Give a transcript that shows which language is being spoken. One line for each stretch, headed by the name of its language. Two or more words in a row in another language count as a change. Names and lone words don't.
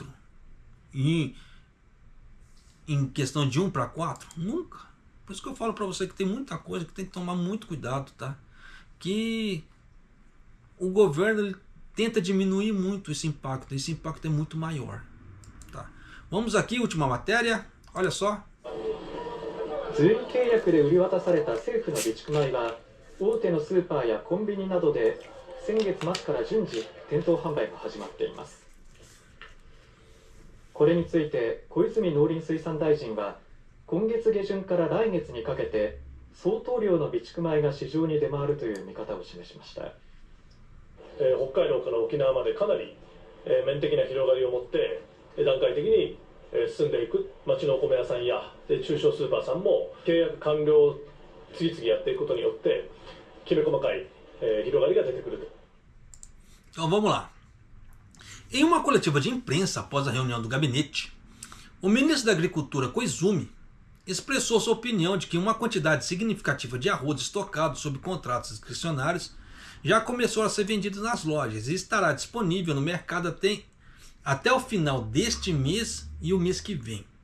Portuguese: Em questão de 1 para 4? Nunca. Por isso que eu falo para você que tem muita coisa que tem que tomar muito cuidado, tá? Que o governo ele tenta diminuir muito esse impacto é muito maior. Tá? Vamos aqui, última matéria. Olha só.
Japanese: 随意契約で売り渡された政府の備蓄米は大手のスーパーやコンビニなどで先月末から順次店頭販売が始まっています。これについて小泉農林水産大臣は今月下旬から来月にかけて相当量の備蓄米が市場に出回るという見方を示しました。北海道から沖縄までかなり面的な広がりを持って段階的に進んでいく町のお米屋さんや中小スーパーさんも契約完了を次々やっていくことによってきめ細かい広がりが出てくると。
Portuguese: Então vamos lá. Em uma coletiva de imprensa após a reunião do gabinete, o ministro da Agricultura, Koizumi, expressou sua opinião de que uma quantidade significativa de arroz estocado sob contratos discricionários já começou a ser vendido nas lojas e estará disponível no mercado até o final deste mês e o mês que vem.